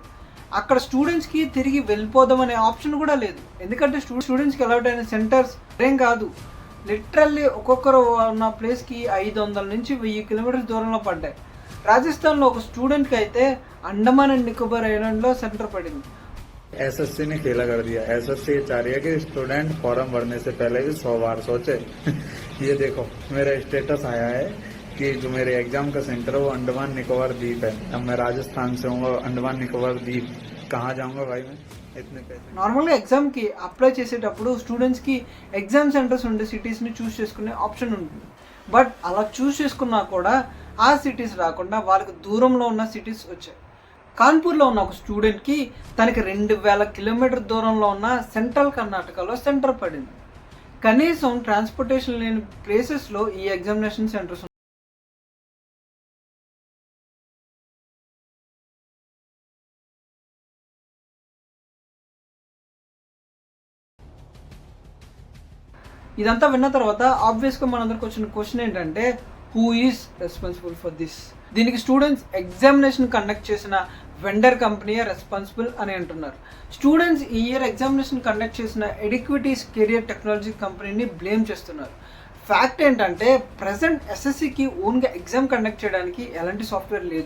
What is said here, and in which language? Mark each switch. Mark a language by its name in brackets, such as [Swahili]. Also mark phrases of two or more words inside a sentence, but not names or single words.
[Telugu] అక్కడ స్టూడెంట్స్కి తిరిగి వెళ్ళిపోదాం అనే ఆప్షన్ కూడా లేదు. ఎందుకంటే స్టూడెంట్స్కి అలౌట్ అయిన సెంటర్స్ ఏం కాదు. లిటరల్లీ ఒక్కొక్కరు ఉన్న ప్లేస్కి 500 నుంచి 1000 కిలోమీటర్స్ దూరంలో పడ్డాయి. రాజస్థాన్లో ఒక స్టూడెంట్కి అయితే అండమాన్ అండ్ నికోబార్ ఐలాండ్లో సెంటర్ పడింది. [Hindi] एसएससी ने खेला कर दिया. एसएससी चाह रही है कि [English] student form [Hindi] भरने से पहले भी 100 बार सोचे. ये देखो मेरा स्टेटस आया है कि जो मेरे एग्जाम का सेंटर है वो अंडमान निकोबार द्वीप है. अब मैं राजस्थान से हूँ, अंडमान निकोबार द्वीप कहाँ जाऊँगा भाई मैं इतने पैसे. [Telugu] నార్మల్గా ఎగ్జామ్కి అప్లై చేసేటప్పుడు స్టూడెంట్స్కి [English] exam centers [Telugu] ఉండే సిటీస్ని చూస్ చేసుకునే ఆప్షన్ ఉంటుంది. బట్ అలా చూస్ చేసుకున్నా కూడా ఆ సిటీస్ రాకుండా వాళ్ళకి దూరంలో ఉన్న సిటీస్ వచ్చాయి. కాన్పూర్లో ఉన్న ఒక స్టూడెంట్కి తనకి 2000 కిలోమీటర్ దూరంలో ఉన్న సెంట్రల్ కర్ణాటకలో సెంటర్ పడింది. కనీసం ట్రాన్స్పోర్టేషన్ లేని ప్లేసెస్లో ఈ [English] examination centers. [Telugu] ఇదంతా విన్న తర్వాత ఆబ్వియస్గా మనందరికి వచ్చిన క్వశ్చన్ ఏంటంటే [English] who is responsible for this. [Telugu] దీనికి స్టూడెంట్స్ [English] examination conduct [Telugu] చేసిన [English] vendor company responsible [Telugu] అని అంటున్నారు. స్టూడెంట్స్ ఈ [English] year examination conduct [Telugu] చేసిన ఎడిక్విటీస్ కెరియర్ టెక్నాలజీ కంపెనీని బ్లేమ్ చేస్తున్నారు. ఫ్యాక్ట్ ఏంటంటే ప్రజెంట్ ఎస్ఎస్సికి ఓన్గా [English] exam conduct [Telugu] చేయడానికి ఎలాంటి సాఫ్ట్వేర్ లేదు.